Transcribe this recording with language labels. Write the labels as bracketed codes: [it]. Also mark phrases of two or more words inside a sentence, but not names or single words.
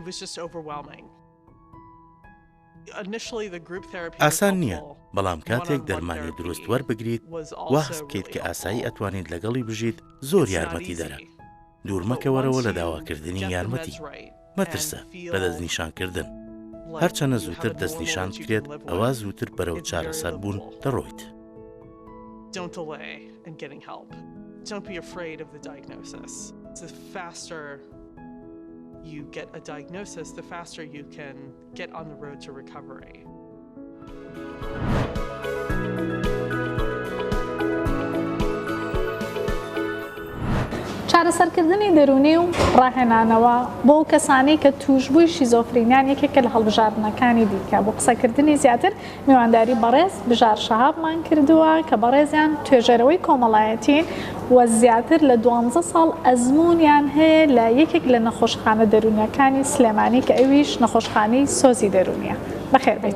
[ckb] ئاسان نییە بەڵام کاتێک دەرمانی دروست وەربگریت وا هەست بکەیت کە ئاسایی ئەتوانیت لەگەڵی بژیت زۆر یارمەتی دەرە. دوورمەکەوەرەوە لە داواکردنی یارمەتی مەترسە لە دەستنیشانکردن. هەرچەنە زووتر دەستنیشان بکرێت ئەوە زووتر بەرەو چارەسەر بوون دەڕۆیت. [en] Don't be afraid of the diagnosis. The faster you get a diagnosis, the faster you can get on the road to recovery. [ckb] چارەسەرکردنی دەرونی و ڕاهێنانەوە بۆ کەسانی کە توشبووی شیزۆفرینیان یەکێکە لە هەڵبژاردنەکانی دیکە بۆ قسەکردنی زیاتر میوانداری بەڕێز بژار شەهابمان کردووە کە بەڕێزیان توێژەرەوەی کۆمەڵایەتین و زیاتر لە 12 ساڵ ئەزموونیان هەیە لە یەکێک لە نەخۆشخانە دەرونیەکانی سلێمانی کە ئەویش نەخۆشخانەی سۆزی دەرونیە.